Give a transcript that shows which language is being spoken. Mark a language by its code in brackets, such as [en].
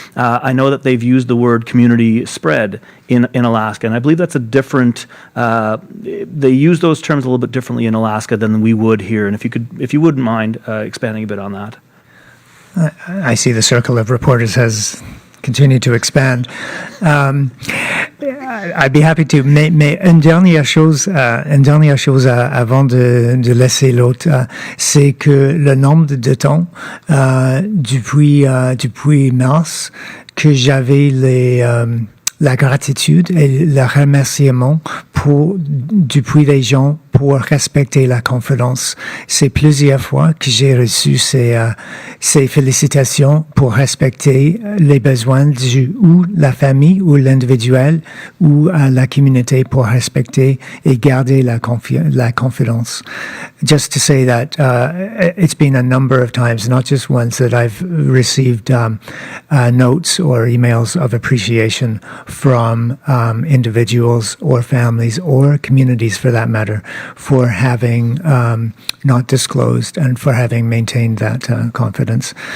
[en] I know that they've used the word community spread in Alaska, and I believe that's a different. They use those terms a little bit differently in Alaska than we would here. And if you wouldn't mind expanding a bit on that. I see the circle of reporters has continued to expand. I'd be happy to. [fr] Mais une dernière chose avant de laisser l'autre, c'est que le nombre de temps depuis mars que j'avais la gratitude et le remerciement depuis les gens pour respecter la confidence. C'est plusieurs fois que j'ai reçu ces félicitations pour respecter les besoins ou la famille ou l'individuel ou la communauté pour respecter et garder la confidence. [en] Just to say that it's been a number of times, not just once, that I've received notes or emails of appreciation from individuals or families or communities, for that matter, for having not disclosed and for having maintained that confidence.